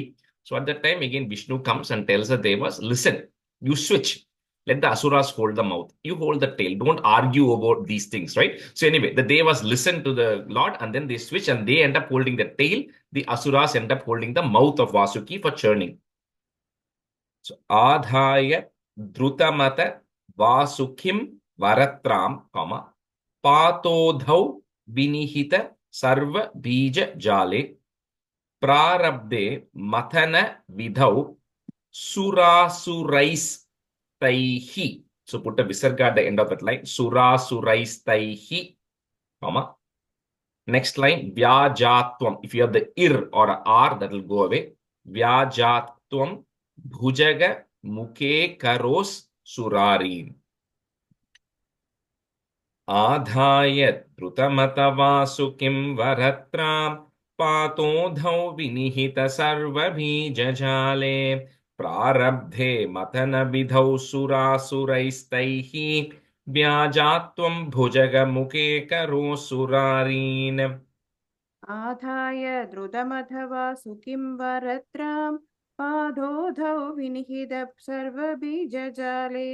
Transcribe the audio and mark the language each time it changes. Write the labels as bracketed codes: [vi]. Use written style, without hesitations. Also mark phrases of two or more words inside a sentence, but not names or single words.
[en] So at that time, again, Vishnu comes and tells the devas, listen, you switch. Let the asuras hold the mouth. You hold the tail. Don't argue about these things, right? So anyway, the devas listen to the Lord and then they switch and they end up holding the tail. The asuras end up holding the mouth of Vasuki for churning. [sa] So आधाय द्रुतमथ वासुकिं वरत्रां, comma, पाथोधौ विनिहित सर्व बीज जाले प्रारब्धे मथन विधौ सुरासुरैस् तैः. [en] So put a visarga at the end of that line. [sa] सुरासुरैस् तैः, [en] comma. Next line, vyajatvam. If you have the ir or a r, that will go away. [sa] व्याजात्त्वं भुजग मुखे करोः सुरारीन्. आधाय द्रुतमथ वरत्रां पाथोधौ विनिहित सर्व बीजजाले प्रारब्धे मथन विधौ सुरासुरैस्तैः व्याजात्त्वं भुजग मुखे करो सुरारीन्. आधाय द्रुतमथवा सुखिं वरत्रां पादोधौ विनिहितः सर्वबीजजाले